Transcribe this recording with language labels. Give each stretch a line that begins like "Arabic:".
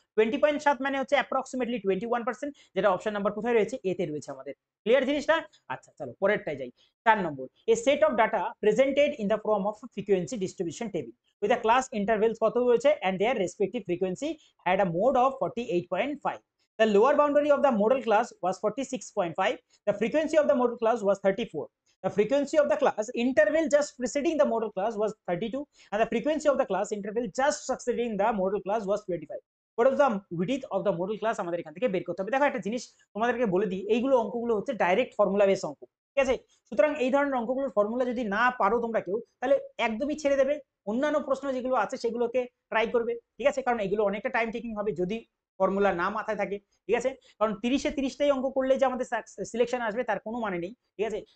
Bangla: 20.7 মানে হচ্ছে অ্যাপ্রক্সিমেটলি 21%, যেটা অপশন নাম্বার কোথায় রয়েছে? এতে রয়েছে আমাদের। ক্লিয়ার জিনিসটা? আচ্ছা চলো পরেরটায় যাই।
English: 4 number, a set of data presented in the form of frequency distribution table with a class intervals
Bangla: কত রয়েছে
English: and their respective frequency had a mode of 48.5. The lower boundary of the model class was 46.5. The frequency of the model class was 34. The frequency of the class interval just preceding the model class was 32, and the frequency of the class interval just succeeding the model class was 25. What is the width of the model class
Bangla: আমাদের এখান থেকে বের করতে হবে। দেখো একটা জিনিস তোমাদেরকে বলে দিই, এইগুলো অঙ্কগুলো হচ্ছে ডাইরেক্ট ফর্মুলা বেস অঙ্ক, ঠিক আছে। সুতরাং এই ধরনের অঙ্কগুলোর ফর্মুলা যদি না পারো তোমরা কেউ, তাহলে একদমই ছেড়ে দেবে। অন্যান্য প্রশ্ন যেগুলো আছে সেগুলোকে ট্রাই করবে, ঠিক আছে। কারণ এগুলো অনেকটা টাইম টেকিং হবে যদি ফর্মুলা না মাথায় থাকে, ঠিক আছে। কারণ 30-এ 30টাই অঙ্ক করলে যে আমাদের সিলেকশন আসবে তার কোনো মানে নেই, ঠিক আছে।